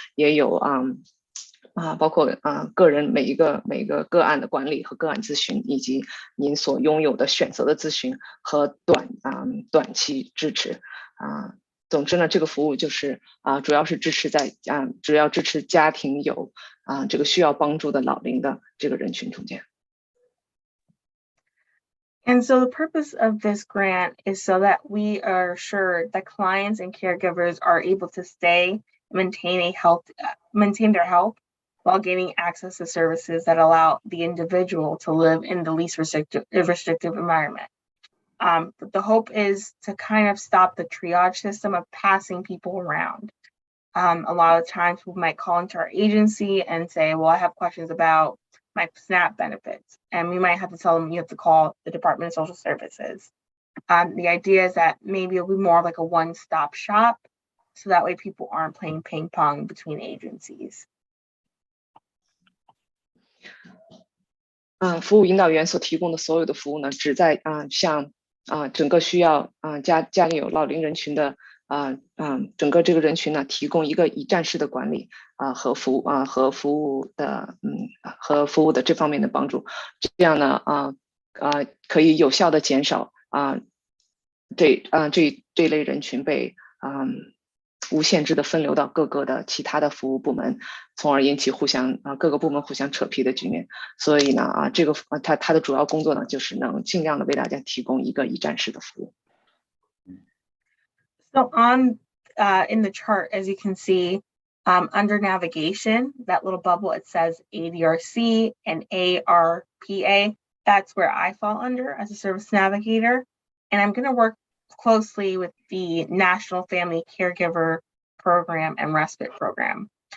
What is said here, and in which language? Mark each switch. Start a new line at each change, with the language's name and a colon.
Chinese: 也有包括个人每一个个案的管理和个案咨询，以及您所拥有的选择的咨询和短期支持总之呢，这个服务就是主要是支持家庭有这个需要帮助的老龄的这个人群中间。
English: And so the purpose of this grant is so that we are assured that clients and caregivers are able to maintain their health while gaining access to services that allow the individual to live in the least restrictive environment. But the hope is to kind of stop the triage system of passing people around. A lot of times people might call into our agency and say, well, I have questions about my SNAP benefits. And we might have to tell them you have to call the Department of Social Services. The idea is that maybe it'll be more like a one-stop shop, so that way people aren't playing ping pong between agencies.
Chinese: 服务引导员所提供的所有的服务呢，旨在向整个需要家里有老龄人群的整个这个人群呢，提供一个一站式的管理和服务的这方面的帮助，这样呢可以有效的减少这类人群被无限制的分流到各个的其他的服务部门，从而引起各个部门互相扯皮的局面。所以呢这个他的主要工作呢，就是能尽量的为大家提供一个一站式的服务。
English: So on in the chart, as you can see, under navigation, that little bubble, it says ADRC and ARPA. That's where I fall under as a service navigator. And I'm going to work closely with the National Family Caregiver Program and Respite Program.